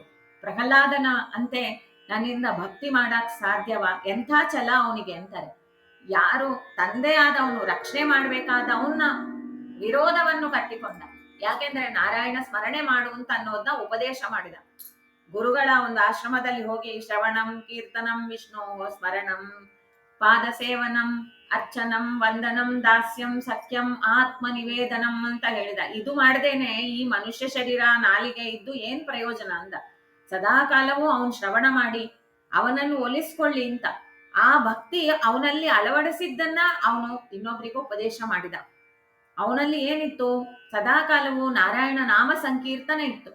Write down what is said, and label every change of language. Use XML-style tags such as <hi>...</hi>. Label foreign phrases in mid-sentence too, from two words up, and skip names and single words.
<kn>ಪ್ರಹ್ಲಾದನ ಅಂತೆ ನನ್ನಿಂದ ಭಕ್ತಿ ಮಾಡಕ್ ಸಾಧ್ಯವ, ಎಂಥ ಛಲ ಅವನಿಗೆ ಅಂತಾರೆ. ಯಾರು ತಂದೆ ಆದವನು ರಕ್ಷಣೆ ಮಾಡ್ಬೇಕಾದ ಅವನ್ನ ವಿರೋಧವನ್ನು ಕಟ್ಟಿಕೊಂಡ. ಯಾಕೆಂದ್ರೆ ನಾರಾಯಣ ಸ್ಮರಣೆ ಮಾಡು ಅಂತ ಅನ್ನೋದನ್ನ ಉಪದೇಶ ಮಾಡಿದ. ಗುರುಗಳ ಒಂದು ಆಶ್ರಮದಲ್ಲಿ ಹೋಗಿ</kn> <sa>ಶ್ರವಣಂ ಕೀರ್ತನಂ ವಿಷ್ಣು ಸ್ಮರಣಂ ಪಾದ ಸೇವನಂ ಅರ್ಚನಂ ವಂದನಂ ದಾಸ್ಯಂ ಸಖ್ಯಂ ಆತ್ಮ ನಿವೇದನಂ</sa> <kn>ಅಂತ ಹೇಳಿದ. ಇದು ಮಾಡದೇನೆ ಈ ಮನುಷ್ಯ ಶರೀರ ನಾಲಿಗೆ ಇದ್ದು ಏನ್ ಪ್ರಯೋಜನ ಅಂದ. ಸದಾ ಕಾಲವೂ ಅವನ್ ಶ್ರವಣ ಮಾಡಿ ಅವನನ್ನು ಒಲಿಸ್ಕೊಳ್ಳಿ ಅಂತ ಆ ಭಕ್ತಿ ಅವನಲ್ಲಿ ಅಳವಡಿಸಿದ್ದನ್ನ ಅವನು ಇನ್ನೊಬ್ರಿಗೂ ಉಪದೇಶ ಮಾಡಿದ. ಅವನಲ್ಲಿ ಏನಿತ್ತು? ಸದಾ ಕಾಲವು ನಾರಾಯಣ ನಾಮ ಸಂಕೀರ್ತನೆ ಇತ್ತು.</kn>